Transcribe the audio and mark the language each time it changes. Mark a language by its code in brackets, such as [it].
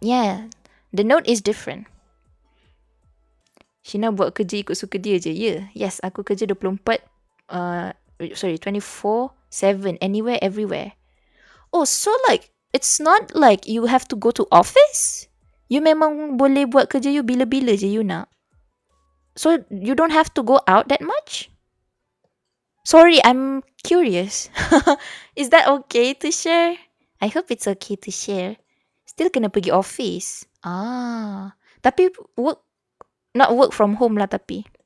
[en] Yeah, the note is different. [ms] Sheena buat kerja ikut suka dia je. [en] Yes, [ms] aku kerja [en] 24 24/7 anywhere everywhere. Oh, so like it's not like you have to go to office? [ms] You memang boleh buat kerja you bila-bila je you nak. [en] So you don't have to go out that much? Sorry, I'm curious. Is that okay to share? I hope it's okay to share. Still [ms] kena pergi [en] office. [ms] Tapi [en] not work from home [ms] lah tapi.